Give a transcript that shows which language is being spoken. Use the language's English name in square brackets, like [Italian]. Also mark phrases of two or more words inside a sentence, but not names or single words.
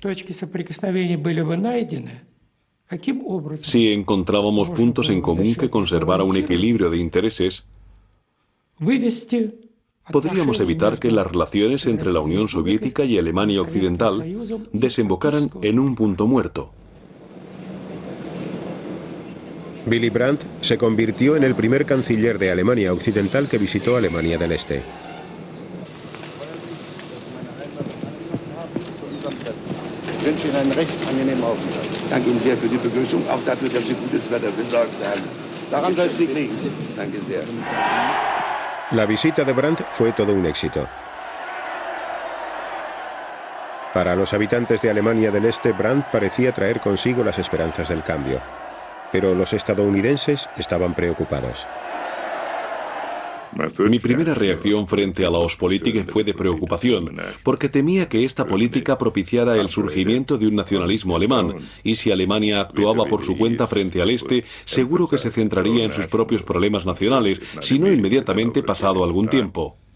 [Spanish] Si encontrábamos puntos en común que conservara un equilibrio de intereses, podríamos evitar que las relaciones entre la Unión Soviética y Alemania Occidental desembocaran en un punto muerto. Willy Brandt se convirtió en el primer canciller de Alemania Occidental que visitó Alemania del Este. [German] Ich wünsche Ihnen einen recht angenehmen Aufenthalt. Danke Ihnen sehr für die Begrüßung, auch dafür, dass Sie gutes Wetter besorgt haben. Daran soll es nicht liegen. Danke sehr. [Spanish] La visita de Brandt fue todo un éxito. Para los habitantes de Alemania del Este, Brandt parecía traer consigo las esperanzas del cambio. Pero los estadounidenses estaban preocupados. Mi primera reacción frente a la Ostpolitik fue de preocupación, porque temía que esta política propiciara el surgimiento de un nacionalismo alemán, y si Alemania actuaba por su cuenta frente al Este, seguro que se centraría en sus propios problemas nacionales, si no inmediatamente pasado algún tiempo.